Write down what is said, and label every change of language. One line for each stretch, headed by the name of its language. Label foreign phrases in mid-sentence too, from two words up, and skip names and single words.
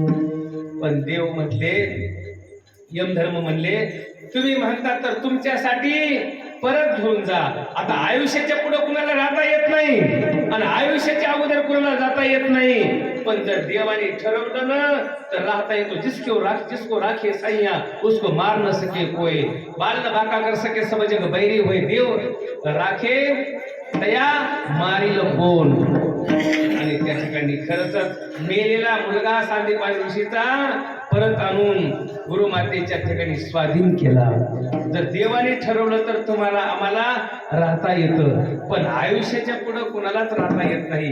Marathi: पण देव म्हटले, यमधर्म म्हणले, तुम्ही म्हणता तर तुमच्यासाठी परत घेऊन जा. आता आयुष्याच्या पुढे कुणाला राहता येत नाही आणि आयुष्याच्या अगोदर कुणाला जाता येत नाही. पण जर देवाने ठरवलं ना तर राहता येतो.
Hindi: जिसको राखे सैया उसको मार न सके कोई, बाल न बाका कर सके सब जग बैरी होय.
Marathi: देव राखे तया मारील कोण. आणि त्या ठिकाणी खरंच मेलेला मुलगा सांदीपान ऋषीचा परत आणून गुरुमातेच्या ठिकाणी स्वाधीन केला. जर देवाने ठरवलं तर तुम्हाला आम्हाला राहता येतं, पण आयुष्याच्या पुढे कुणालाच राहता येत नाही.